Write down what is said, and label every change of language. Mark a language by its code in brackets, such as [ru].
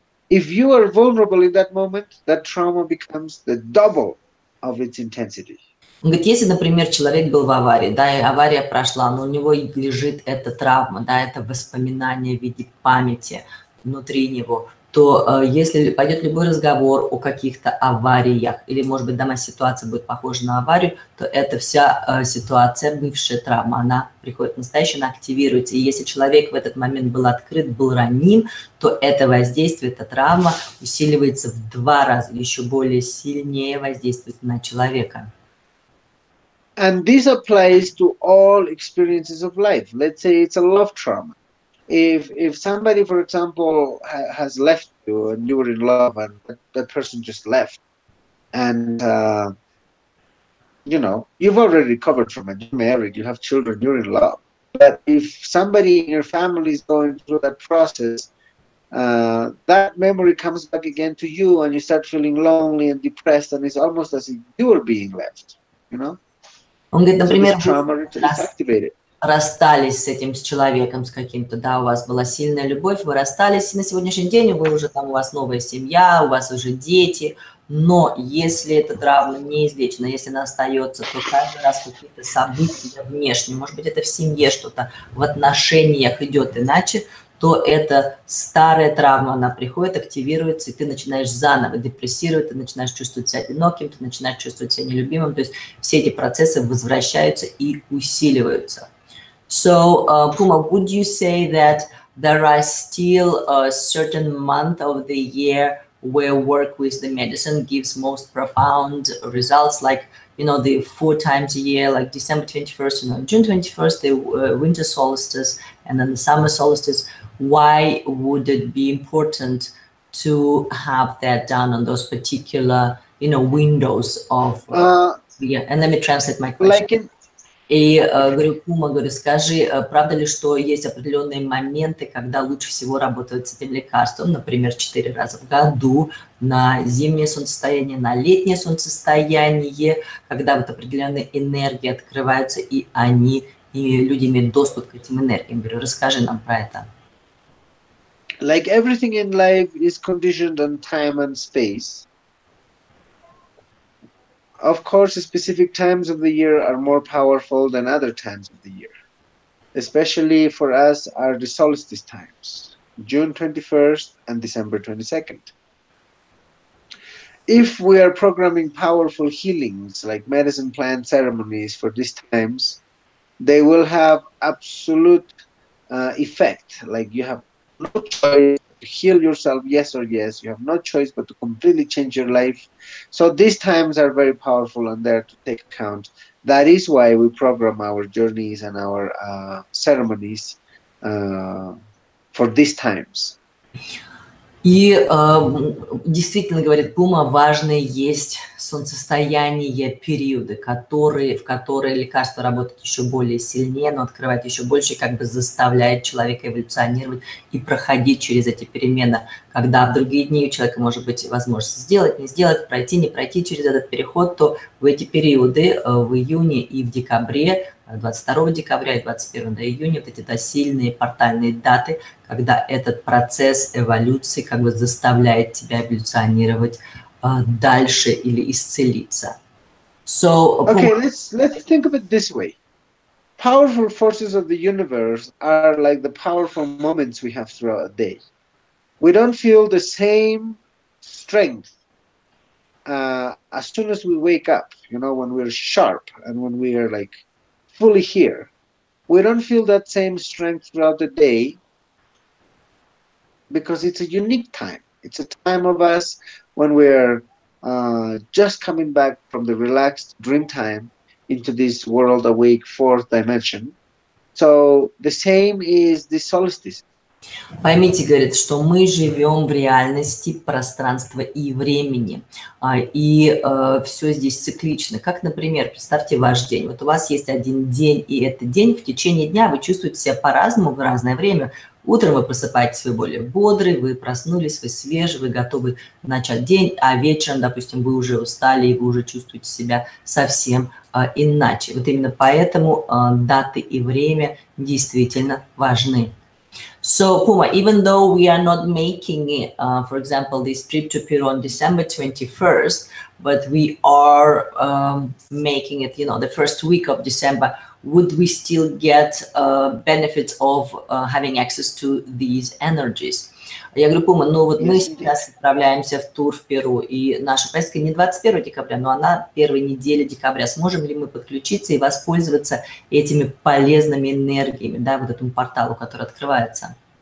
[en] If you are vulnerable in that moment, that trauma becomes the double of its intensity. [ru] Он говорит, если, например, человек был в аварии, да, и авария прошла, но у него лежит эта травма, да, это воспоминание в виде памяти внутри него, то если пойдет любой разговор о каких-то авариях, или, может быть, дома ситуация будет похожа на аварию, то эта вся ситуация, бывшая травма, она приходит в настоящее, она активируется. И если человек в этот момент был открыт, был раним, то это воздействие, эта травма усиливается в 2 раза, еще более сильнее воздействует на человека. [en] And this applies to all experiences of life. Let's say it's a love trauma. If somebody, for example, has left you and you were in love and that person just left, and you know, you've already recovered from it, you're married, you have children, you're in love. But if somebody in your family is going through that process, that memory comes back again to you and you start feeling lonely and depressed, and it's almost as if you were being left, you know? [ru] Он говорит, например, [en] So this trauma is activated. [ru] Расстались с этим, с человеком, с каким-то, да, у вас была сильная любовь, вы расстались, и на сегодняшний день вы уже там, у вас новая семья, у вас уже дети, но если эта травма неизлечена, если она остается, то каждый раз какие-то события внешние, может быть, это в семье что-то, в отношениях идет иначе, то эта старая травма, она приходит, активируется, и ты начинаешь заново депрессировать, ты начинаешь чувствовать себя одиноким, ты начинаешь чувствовать себя нелюбимым, то есть все эти процессы возвращаются и усиливаются. [en] So, Puma, would you say that there are still a certain month of the year where work with the medicine gives most profound results, like, you know, the 4 times a year, like December 21st, you know, June 21st, the winter solstice, and then the summer solstice? Why would it be important to have that done on those particular, you know, windows of yeah? And let me translate my question. [ru] И говорю, Пума, говорю, скажи, правда ли, что есть определенные моменты, когда лучше всего работать с этим лекарством, например, 4 раза в году, на зимнее солнцестояние, на летнее солнцестояние, когда вот определенные энергии открываются, и люди имеют доступ к этим энергиям. Говорю, расскажи нам про это. [en] Like everything in life is conditioned on time and space. Of course, specific times of the year are more powerful than other times of the year. Especially for us are the solstice times, June 21st and December 22nd. If we are programming powerful healings like medicine plant ceremonies for these times, they will have absolute effect. Like you have no choice to heal yourself, yes or yes. You have no choice but to completely change your life. So these times are very powerful and there to take account. That is why we program our journeys and our ceremonies for these times. [ru] И действительно, говорит Пума, важные есть солнцестояние, периоды, в которые лекарство работает еще более сильнее, но открывает еще больше, как бы заставляет человека эволюционировать и проходить через эти перемены, когда в другие дни у человека может быть возможность сделать, не сделать, пройти, не пройти через этот переход, то в эти периоды в июне и в декабре, 22 декабря и 21 июня, вот эти сильные портальные даты, когда этот процесс эволюции как бы заставляет тебя эволюционировать дальше или исцелиться. [en] So, okay, let's think of it this way. Powerful forces of the universe are like the powerful moments we have throughout a day. We don't feel the same strength as soon as we wake up, you know, when we're sharp and when we are like fully here. We don't feel that same strength throughout the day because it's a unique time. It's a time of us when we're just coming back from the relaxed dream time into this world awake 4th dimension. So the same is the solstice. [ru] Поймите, говорит, что мы живем в реальности пространства и времени, и все здесь циклично. Как, например, представьте ваш день. Вот у вас есть один день, и этот день в течение дня вы чувствуете себя по-разному в разное время. Утром вы просыпаетесь, вы более бодрый, вы проснулись, вы свежий, вы готовы начать день, а вечером, допустим, вы уже устали, и вы уже чувствуете себя совсем иначе. Вот именно поэтому даты и время действительно важны. [en] So, Puma, even though we are not making it, for example, this trip to Peru on December 21st, but we are making it, you know, the first week of December, would we still get benefits of having access to these energies? [ru] Я говорю, Пума, ну вот мы [en] Yes, [ru] сейчас отправляемся в тур в Перу, и наша поездка не 21 декабря, но она первой недели декабря. Сможем ли мы подключиться и воспользоваться этими полезными энергиями, да, вот этому порталу, который открывается?